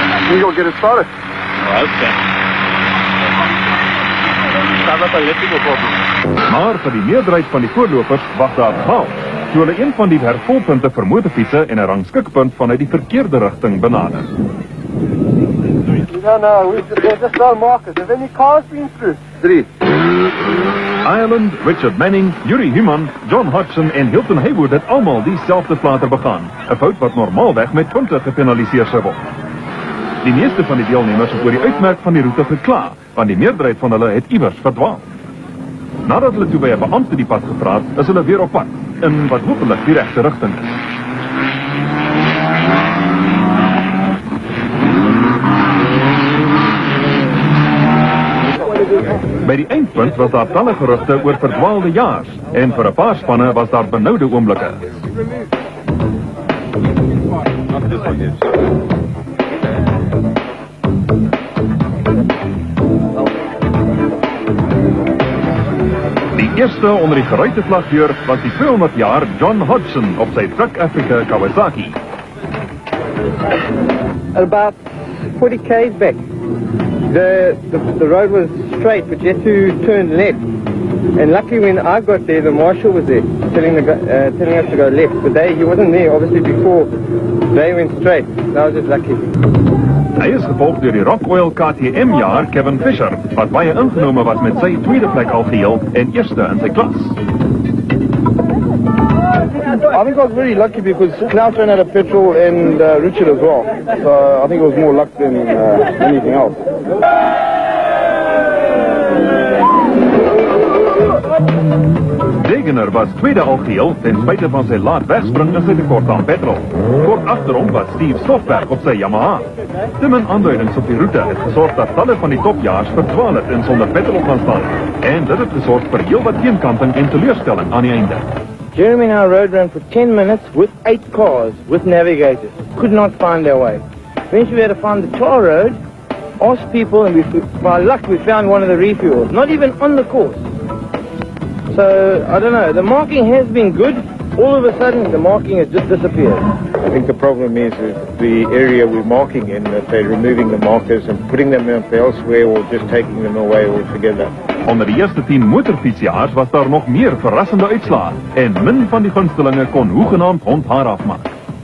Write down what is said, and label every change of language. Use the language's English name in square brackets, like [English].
[English] You go get it started. Okay. [Afrikaans] Daar was 'n elektriese probleem. Maar vir die meerderheid van die voorlopers wag daar chaos, toe hulle een van die hervolpunte vir motorfietsse en 'n rangskikpunt vanuit die verkeerde rigting benader. [English] No, there's just no markers. Have any cars been through? 3. [Afrikaans] Ireland, Richard Manning, Yuri Human, John Hodgson en Hilton Haywood het almal dieselfde flater begaan, 'n fout wat normaalweg met punte gepenaliseer sou word. Die meeste van die deelnemers het oor die uitmerk van die roete gekla, want die meerderheid van hulle het iewers verdwaal. Nadat hulle toe by 'n beampte die pad gevra het, is hulle weer op pad, in wat hopelik die regte rigting is. By die eindpunt was daar talle gerugte oor verdwaalde jaars, en vir 'n paar spanne was daar benoude oomblikke. Die eerste onder die geruite vlagdeur was die 200 jaar John Hodgson op sy Truck Africa Kawasaki. [English] About 40 k's back. The road was straight, but you had to turn left. And luckily when I got there, the marshal was there, telling us to go left. But he wasn't there, obviously, before they went straight. So I was just lucky. [Afrikaans] Hy is gevolg deur die Rock Oil KTM-jaar Kevin Fisher, wat baie ingenome was met sy tweede plek algeheel en eerste in sy klas. [English] I think I was very lucky because Klaus ran out of petrol and Richard as well. So I think it was more luck than anything else. [Afrikaans] Degener was tweede algeheel ten spyte van sy laat wegspring en sy tekort aan petrol. Kort agter hom was Steve Stoffberg op sy Yamaha. Te min aanduidings op die roete het gesorg dat talle van die topjaars verdwaal het en sonder petrol gaan staan. En dit het gesorg vir heelwat teenkanting en teleurstelling aan die einde. [English] Jeremy and I rode around for 10 minutes with 8 cars, with navigators. Could not find their way. Eventually we had to find the tar road, asked people, and by luck we found one of the refuels, not even on the course. So, I don't know, the marking has been good. All of a sudden, the marking has just disappeared. I think the problem is the area we're marking in, that they're removing the markers and putting them up elsewhere or just taking them away altogether. [Afrikaans] Onder die eerste 10 motorfietsjaars was daar nog meer verrassende uitslae en min van die gunstelinge kon hoegenaamd hondhaar afmaak.